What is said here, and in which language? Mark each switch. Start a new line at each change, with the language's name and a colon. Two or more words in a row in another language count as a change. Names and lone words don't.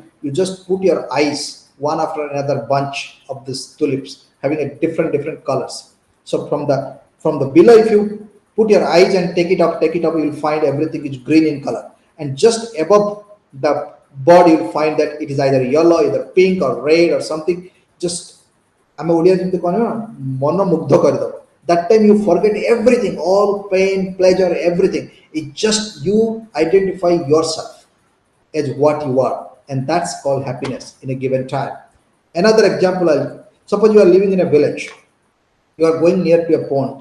English: You just put your eyes one after another bunch of these tulips having a different colors. So from the below, if you put your eyes and take it up, you will find everything is green in color. And just above the body, you will find that it is either yellow, either pink or red or something. Just
Odia: ଆମେ ଓଡ଼ିଆ ଯେମିତି କହିବା ନା ମନ ମୁଗ୍ଧ କରିଦେବ
English: that time you forget everything, all pain, pleasure, everything. It just you identify yourself as what you are, and that's called happiness in a given time. Another example, suppose you are living in a village, you are going near to a pond.